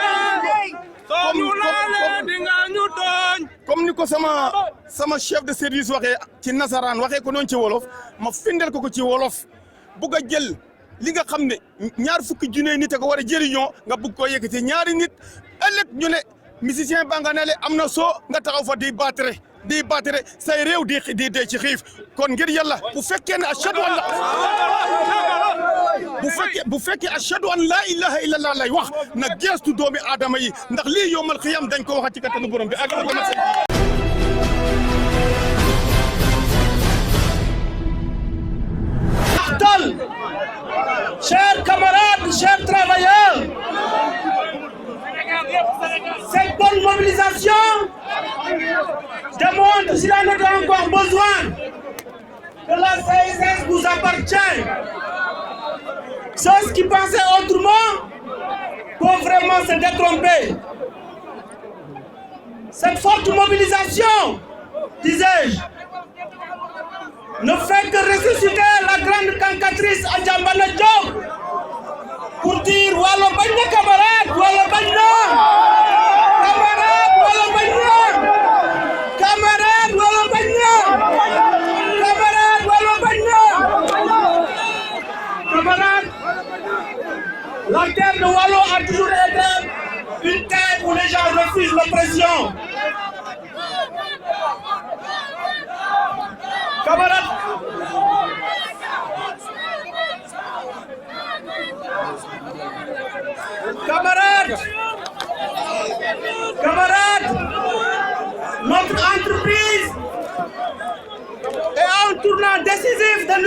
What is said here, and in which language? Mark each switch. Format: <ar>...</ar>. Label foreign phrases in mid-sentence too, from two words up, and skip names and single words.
<wo>comme ni ko sama</wo> <fr>chef de service</fr> <wo>waxee ci nasaraan waxee ko noonu ci wolof ma findel ko ci wolof bugg a jël li nga xam ne ñaar fukki junne nit a ko war a jëriñoo nga bugg koo yëkkati ñaari nit ëllëg ñu ne musicien ba nga ne le am na soo nga taxaw fa di battre di battre say réew di dee ci xiif kon ngir yàlla bu fekkee ne</wo> <ar>أشهد أن لا</ar> <wo>bu fekkee</wo> <ar>أشهد أن لا إله إلا الله</ar> <wo>lay wax na geestu doomi aadama yi ndax lii</wo> <ar>يوم القيامة</ar> <wo>dañ ko waxat ci kattanu borom bi ak</wo> <fr>chers camarades, chers travailleurs, cette bonne mobilisation démontre s'il en était encore besoin que la CSS vous appartient. Ceux qui pensaient autrement peuvent vraiment se détromper. Cette forte mobilisation, disais-je, ne fait que ressusciter la grande cantatrice Adjambana Diop pour dire Walo Bagna camarade, Walo Bagna, camarade, Walo Bagna, camarade, Walo Bagna, camarade, Walo Bagna, camarade. La terre de Walo a toujours été une terre où les gens refusent l'oppression. Camarades, notre entreprise est à un tournant décisif de</fr>